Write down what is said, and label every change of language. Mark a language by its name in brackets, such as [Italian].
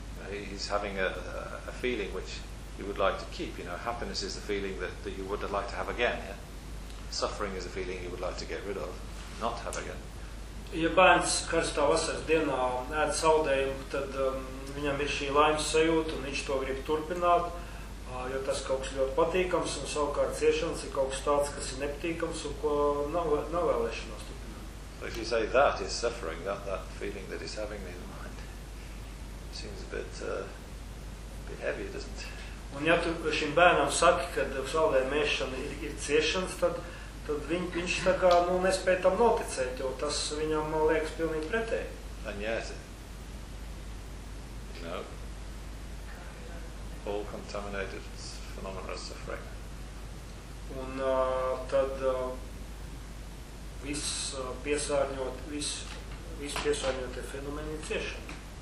[English] He's having a feeling which you would like to keep. You know, happiness is the feeling that you would like to have again. Yeah? Suffering is a feeling you would like to get rid of. Not have again. [Latvian] Ja bērns karstā vasaras dienā ēd saldējumu, tad viņam ir šī laimes sajūta, un viņš to grib turpināt, jo tas kaut kas ļoti patīkams, un savukārt ciešanas ir kaut kas tāds, kas ir nepatīkams, un ko nav vēlēšanos turpināt. [English] So if you say that is suffering, that feeling that is having in mind, seems a bit heavy, doesn't it? [Latvian] Un ja tu šim bērnam saki, ka saldējuma ēšana ir ciešanas, tad viņš tā kā nu, nespēja tam noticēt, jo tas viņam liekas pilnīgi pretēji. [English] And yet, you know, all contaminated phenomena of suffering. [Latvian] Un tad viss piesārņotie fenomeni ir ciešana.